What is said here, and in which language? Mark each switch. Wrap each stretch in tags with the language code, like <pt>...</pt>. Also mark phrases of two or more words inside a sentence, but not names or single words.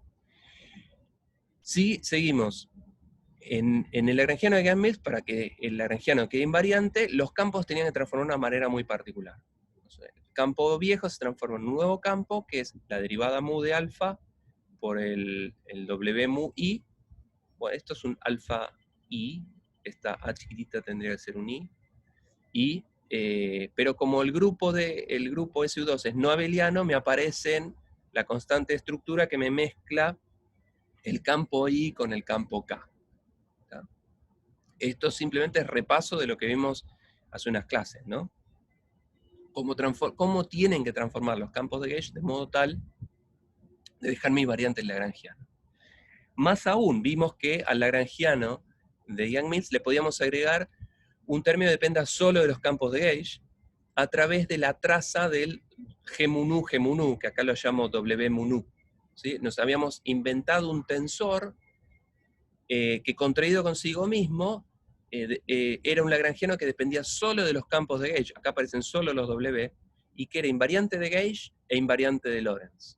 <es>Si seguimos en el lagrangiano de Yang-Mills, para que el lagrangiano quede invariante, los campos tenían que transformar de una manera muy particular. Entonces, el campo viejo se transforma en un nuevo campo, que es la derivada mu de alfa por el W mu i. Bueno, esto es un alfa i, esta a chiquitita tendría que ser un i, pero como el grupo SU2 es no abeliano, me aparecen la constante de estructura que me mezcla el campo i con el campo k. Esto simplemente es repaso de lo que vimos hace unas clases, ¿no? Cómo tienen que transformar los campos de gauge de modo tal de dejar mi variante lagrangiana. Más aún, vimos que al lagrangiano de Yang-Mills le podíamos agregar un término que dependa solo de los campos de gauge a través de la traza del G mu nu, que acá lo llamo W mu nu, ¿sí? Nos habíamos inventado un tensor que contraído consigo mismo era un lagrangiano que dependía solo de los campos de gauge, acá aparecen solo los W, y que era invariante de gauge e invariante de Lorentz.</es>